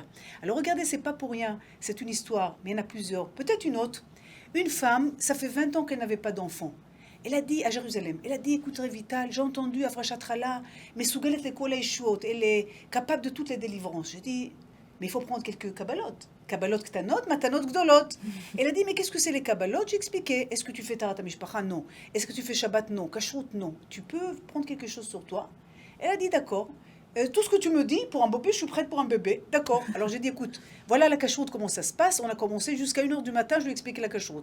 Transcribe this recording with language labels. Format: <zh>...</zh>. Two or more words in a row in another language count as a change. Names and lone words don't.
<fr>Alors regardez, c'est pas pour rien, c'est une histoire, mais il y en a plusieurs. Peut-être une autre. Une femme, ça fait 20 ans qu'elle n'avait pas d'enfant. Elle a dit à Jérusalem, elle a dit, écoute Révital, j'ai entendu à Frashatrala, mais Sougalet</fr> <he>לכל ישועות,</he> <fr>elle est capable de toutes les délivrances. J'ai dit, mais il faut prendre quelques kabbalot.</fr> <he>קבלות קטנות, מתנות גדולות.</he> <fr>Elle a dit, mais qu'est-ce que c'est les kabbalot? J'ai expliqué. Est-ce que tu fais</fr> <he>טהרת משפחה?</he> <fr>Non. Est-ce que tu fais Shabbat? Non. Kashrut? Non. Tu peux prendre quelque chose sur toi? Elle a dit, d'accord. Tout ce que tu me dis, pour un bébé, je suis prête pour un bébé. D'accord. Alors j'ai dit, écoute, voilà la kashrut, comment ça se passe. On a commencé jusqu'à 1h du matin, je lui ai expliqué la kashrut.</fr>